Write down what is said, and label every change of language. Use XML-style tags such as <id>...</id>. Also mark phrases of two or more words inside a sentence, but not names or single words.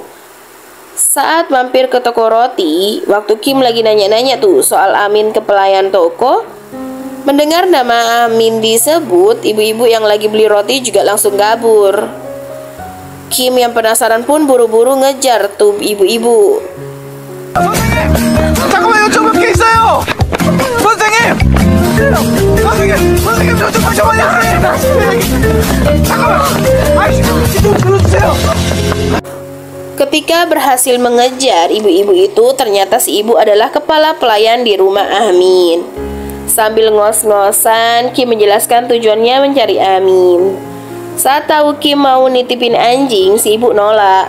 <id>Saat mampir ke toko roti, waktu Kim lagi nanya-nanya tuh soal Amin ke pelayan toko, mendengar nama Amin disebut, ibu-ibu yang lagi beli roti juga langsung kabur. Kim yang penasaran pun buru-buru ngejar tuh ibu-ibu.</id> <ko>잠깐만 여쭤볼 게 있어요. 선생님. 선생님 저 좀 잠깐만요. 잠깐만. 아이씨 좀 불러주세요.</ko> <id>Ketika berhasil mengejar ibu-ibu itu, ternyata si ibu adalah kepala pelayan di rumah Amin. Sambil ngos-ngosan, Kim menjelaskan tujuannya mencari Amin. Saat tahu Kim mau nitipin anjing, si ibu nolak.</id>